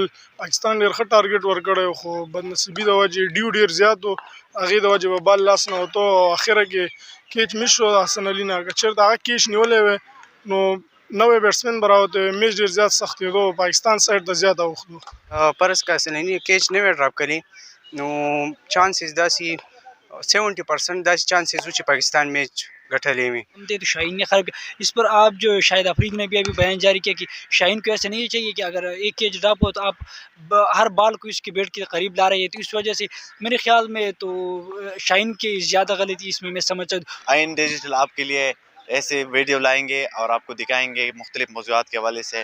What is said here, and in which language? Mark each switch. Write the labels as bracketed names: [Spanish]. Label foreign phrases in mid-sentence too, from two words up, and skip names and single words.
[Pashto] پاکستان ډېر ښه ټارګېټ ورکړی و خو بدنصیبي د وجې ډیو ډېر زیات و، هغې د وجې به بال لاس نه وته او اخره کې کیچ مس شو د حسن علي نه. که چېرته هغه کیچ نیولی وی نو نوی بیټسمین به راوتی وی، میچ ډېر زیات سختېدو، پاکستان سایډ ته زیات اوښتو. فرض که حسن علي کیچ نه وی ډراپ کړی نو چانسز داسې 70% داسې چانسز و چې پاکستان میچ گٹھلے میں [Urdu] تو شاہین نے خراب کیا اس پر. آپ جو شاہد افریدی نے بھی ابھی بیان جاری کیا کہ شاہین کو ایسا نہیں چاہیے کہ اگر ایک [English] catch drop [Urdu] ہو تو آپ ہر بال کو اس کے بیٹ کے قریب لا رہے ہیں، تو اس وجہ سے میرے خیال میں تو شاہین کی زیادہ غلطی اس میں سمجھتا ہوں. آئین ڈیجیٹل آپ کے لیے ایسے ویڈیو لائیں گے اور آپ کو دکھائیں گے مختلف موضوعات کے حوالے سے.